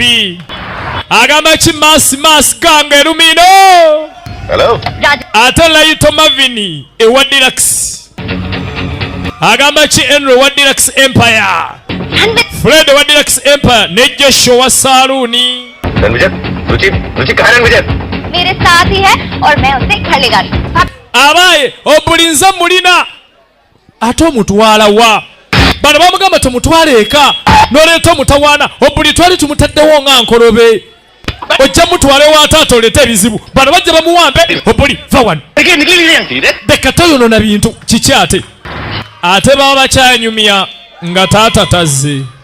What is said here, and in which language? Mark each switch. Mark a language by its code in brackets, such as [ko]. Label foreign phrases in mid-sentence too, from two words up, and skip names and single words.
[lg] Agamba ki Masi Gange Elumino. Hello. Ate Laito Mavini ewa Deluxe. Agamba ki Enro wa Deluxe Empire. Fred wa Deluxe Empire ne Joshua wa Saluni. [hi] रणविजय रुचि कहाँ है रणविजय? मेरे साथ ही है और मैं उसे घर ले जा रही हूँ. [lg] Abaye Obuli nza mulina ate omutwala wa bano bamugamba tumutwale eka n'oleeta omutawaana Obuli twali tumutaddewo nga nkolobe ojja mutwale wa taata oleeta ebizibu bano bajja bamuwambe Obuli va wano leka toyonoona bintu kiki ate baba bakyanyumya nga taata tazze